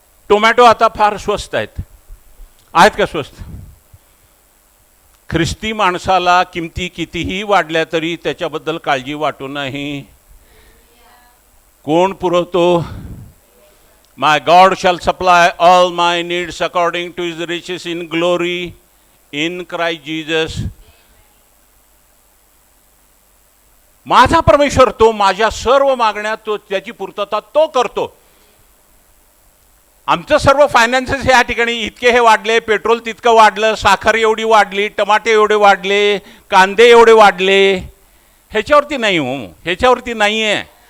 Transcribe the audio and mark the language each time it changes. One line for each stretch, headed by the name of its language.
Marathi: Tomato आता फार स्वस्त आहेत का स्वस्त? ख्रिस्ती माणसाला किमती कितीही वाढल्या तरी त्याच्याबद्दल काळजी वाटू नाही. कोण पुरवतो?
English: My God shall supply all my needs according to his riches in glory in Christ Jesus.
Marathi: माझा परमेश्वर तो माझ्या सर्व मागण्या तो त्याची पूर्तता तो करतो. आमचं सर्व फायनान्सेस ह्या ठिकाणी इतके हे वाढले, पेट्रोल तितकं वाढलं, साखर एवढी वाढली, टमाटे एवढे वाढले, कांदे एवढे वाढले, ह्याच्यावरती नाही हो, ह्याच्यावरती नाही आहे.